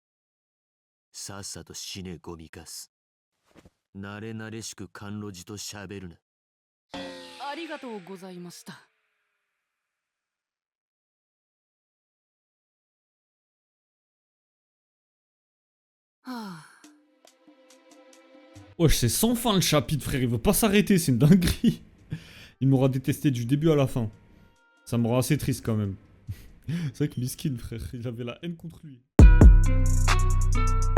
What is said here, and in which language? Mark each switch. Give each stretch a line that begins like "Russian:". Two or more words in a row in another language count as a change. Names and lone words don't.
Japanese: さっさと死ねゴミカス。慣れ慣れしく甘露寺と喋るな。ありがとうございました。はあ。
French: Wesh, c'est sans fin le chapitre, frère. Il veut pas s'arrêter, c'est une dinguerie. Il m'aura détesté du début à la fin. Ça me rend assez triste quand même. C'est vrai que Miskin, frère, il avait la haine contre lui.